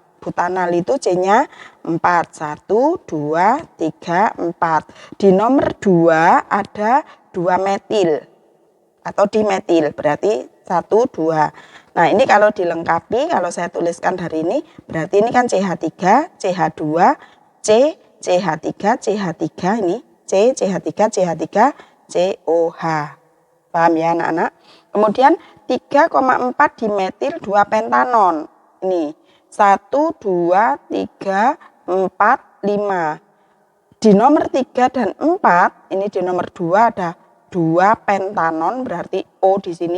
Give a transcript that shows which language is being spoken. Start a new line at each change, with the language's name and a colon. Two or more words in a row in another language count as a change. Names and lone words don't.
Indonesian: Butanal itu C-nya 4, 1, 2, 3, 4. Di nomor 2 ada 2 metil atau dimetil, berarti 1, 2. Nah ini kalau dilengkapi, kalau saya tuliskan dari ini, berarti ini kan CH3, CH2, C, CH3, CH3, ini C, CH3, CH3, COH. Paham ya anak-anak? Kemudian 3,4 dimetil 2 pentanon. Ini 1, 2, 3, 4, 5. Di nomor 3 dan 4, ini di nomor 2 ada 2 pentanon, berarti O di sini.